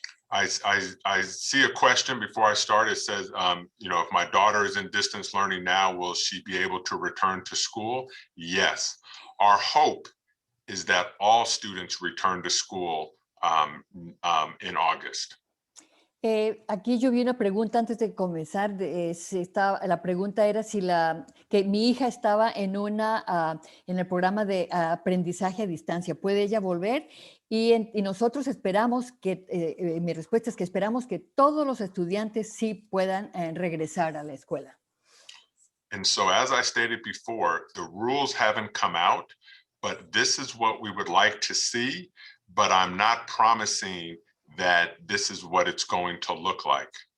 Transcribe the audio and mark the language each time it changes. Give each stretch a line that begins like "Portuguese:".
English: I see a question before I start. It says, you know, if my daughter is in distance learning now, will she be able to return to school? Yes. Our hope is that all students return to school in August.
Spanish: Aquí yo vi una pregunta antes de comenzar. La pregunta era si que mi hija estaba en en el programa de aprendizaje a distancia. ¿Puede ella volver? Y nosotros esperamos mi respuesta es que esperamos que todos los estudiantes sí puedan regresar a la escuela.
English: And so, as I stated before, the rules haven't come out, but this is what we would like to see, but I'm not promising that this is what it's going to look like.